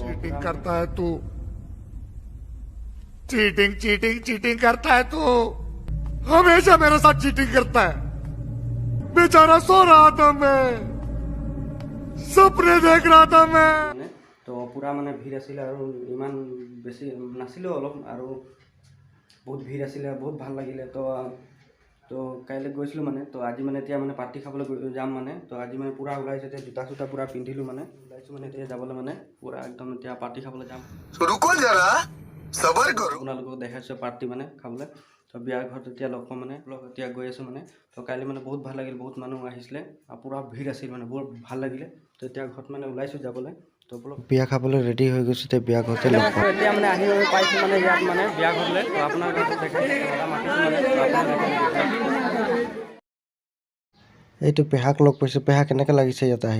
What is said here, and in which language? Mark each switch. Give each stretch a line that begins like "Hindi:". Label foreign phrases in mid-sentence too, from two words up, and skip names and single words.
Hindi: चीटिंग करता है तू
English: cheating cheating cheating
Hindi: करता है तू हमेशा मेरे साथ चीटिंग करता है बेचारा सो रहा था मैं सपने देख रहा था मैं
Assamese: মানে তো পূৰা মানে ভিৰ আছিলে আৰু ইমান বেছি নাছিলোঁ অলপ আৰু বহুত ভিৰ আছিলে বহুত ভাল লাগিলে তো কাইলৈ গৈছিলোঁ মানে তো আজি মানে এতিয়া মানে পাৰ্টি খাবলৈ যাম মানে তো আজি মানে পূৰা ওলাইছে এতিয়া জোতা চোতা পূৰা পিন্ধিলোঁ মানে ওলাইছোঁ মানে এতিয়া যাবলৈ মানে পূৰা একদম এতিয়া পাৰ্টি খাবলৈ যাম
Hindi: रुको जरा सबर करो
Assamese: আপোনালোকক দেখাইছোঁ পাৰ্টি মানে খাবলৈ তো বিয়াৰ ঘৰত এতিয়া লগ পাম মানে এতিয়া গৈ আছোঁ মানে তো কাইলৈ মানে বহুত ভাল লাগিল বহুত মানুহ আহিছিলে আৰু পূৰা ভিৰ আছিল মানে বহুত ভাল লাগিলে তো এতিয়া ঘৰত মানে ওলাইছোঁ যাবলৈ তো বিয়া খাবলৈ ৰেডি হৈ গৈছোঁ এতিয়া বিয়া ঘৰতে লগ পাম এতিয়া মানে আহি পাইছোঁ মানে ইয়াত মানে বিয়া ঘৰলৈ তো আপোনাৰ ঘৰতে দেখাইছোঁ মাতিছোঁ মানে এইটো পেহাক লগ পাইছোঁ পেহা কেনেকৈ লাগিছে ইয়াত আহি